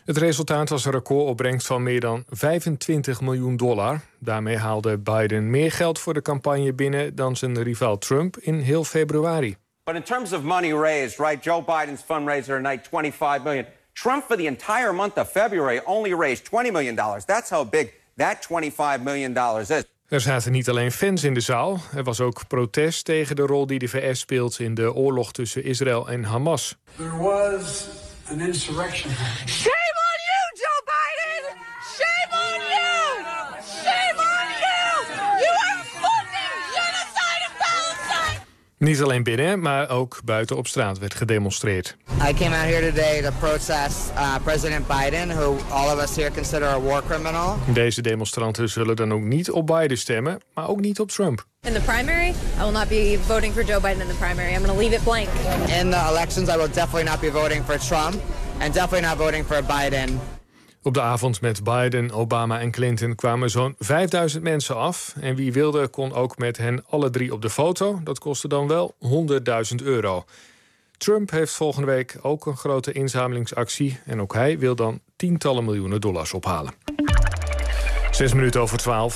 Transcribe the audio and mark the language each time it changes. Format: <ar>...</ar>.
<nl>Het resultaat was een recordopbrengst van meer dan $25 miljoen. Daarmee haalde Biden meer geld voor de campagne binnen dan zijn rivaal Trump in heel februari.</nl> <en>But in terms of money raised, right, Joe Biden's fundraiser tonight, $25 million. Trump for the entire month of February only raised $20 million. That's how big that $25 million is.</en> <nl>Er zaten niet alleen fans in de zaal. Er was ook protest tegen de rol die de VS speelt in de oorlog tussen Israël en Hamas.</nl> <en>There was an insurrection. Shame on you, Joe Biden! Shame on you! Shame on you! You are funding genocide in Palestine!</en> <nl>Niet alleen binnen, maar ook buiten op straat werd gedemonstreerd.</nl> <en>I came out here today to protest President Biden, who all of us here consider a war criminal.</en> <nl>Deze demonstranten zullen dan ook niet op Biden stemmen, maar ook niet op Trump.</nl> <en>In the primary, I will not be voting for Joe Biden in the primary. I'm going to leave it blank. In the elections, I will definitely not be voting for Trump and definitely not voting for Biden.</en> <nl>Op de avond met Biden, Obama en Clinton kwamen zo'n 5000 mensen af. En wie wilde, kon ook met hen alle drie op de foto. Dat kostte dan wel €100.000. Trump heeft volgende week ook een grote inzamelingsactie. En ook hij wil dan tientallen miljoenen dollars ophalen. 12:06.</nl>